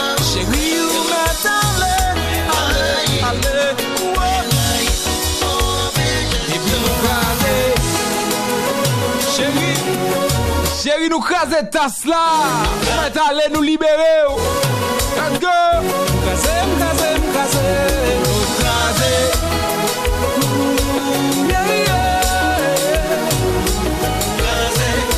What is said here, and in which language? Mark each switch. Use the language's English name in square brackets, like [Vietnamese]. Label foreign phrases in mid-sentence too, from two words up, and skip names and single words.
[Haitian Creole] Chéri, ou m a tale. Ale, ale, ouais. E pi nou kraze. Chéri. Chéri, nou kraze tas la. Mwen ta ale nou libere, oh. [English] Let's go. [Haitian Creole] Kraze, m kraze, m kraze. Nou kraze. [English] Yeah, yeah. [Haitian Creole] Kraze.